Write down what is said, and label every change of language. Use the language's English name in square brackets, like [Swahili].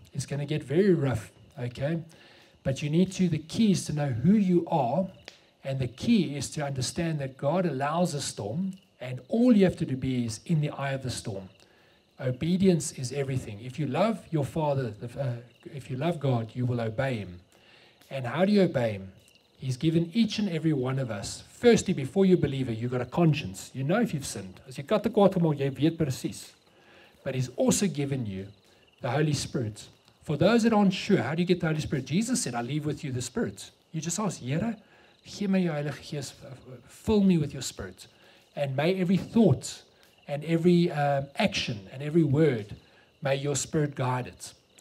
[English] It's going to get very rough, okay? But the key is to know who you are, and the key is to understand that God allows a storm, and all you have to do is in the eye of the storm. Obedience is everything. If you love your Father, if you love God, you will obey Him. And how do you obey Him? He's given each and every one of us, firstly, before you believe it, you've got a conscience. You know if you've sinned. [Afrikaans] As jy kat te kwaad gemaak, jy weet presies. [English] But He's also given you the Holy Spirit. For those that aren't sure, how do you get the Holy Spirit? Jesus said, I leave with you the Spirit. You just ask, [Afrikaans] Here, gee my jou Heilige Gees, [English] fill me with your Spirit. And may every thought and every action and every word, may your Spirit guide it.